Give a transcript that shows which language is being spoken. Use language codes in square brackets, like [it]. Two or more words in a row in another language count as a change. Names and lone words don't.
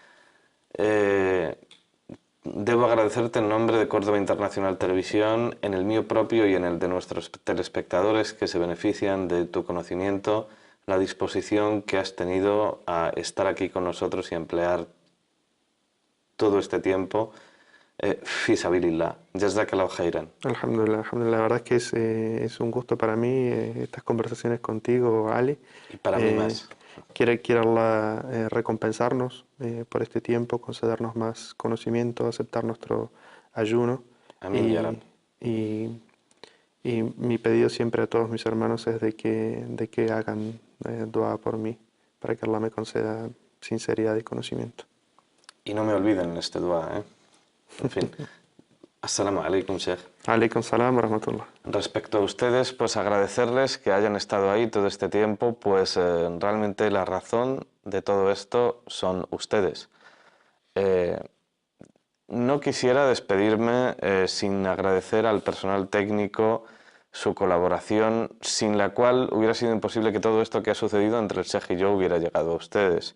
[es] Debo agradecerte en nombre de Córdoba Internacional Televisión, en el mío propio y en el de nuestros telespectadores que se benefician de tu conocimiento, la disposición que has tenido a estar aquí con nosotros y emplear todo este tiempo [ar] في سبيل الله. جزاك الله خيرا. الحمد لله، الحمد لله. [es] La verdad es que es un gusto para mí estas conversaciones contigo, Ali. Y para mí más. Quiere Allah recompensarnos por este tiempo, concedernos más conocimiento, aceptar nuestro ayuno. Amén, [ar] يا رب. [es] Y mi pedido siempre a todos mis hermanos es de que hagan dua por mí, para que Allah me conceda sinceridad y conocimiento. Y no me olviden este dua, ¿eh? En fin. [ar] السلام عليكم، شيخ. عليكم السلام ورحمة الله. [es] Respecto a ustedes, pues agradecerles que hayan estado ahí todo este tiempo, pues realmente la razón de todo esto son ustedes. No quisiera despedirme sin agradecer al personal técnico su colaboración, sin la cual hubiera sido imposible que todo esto que ha sucedido entre el Sheikh y yo hubiera llegado a ustedes.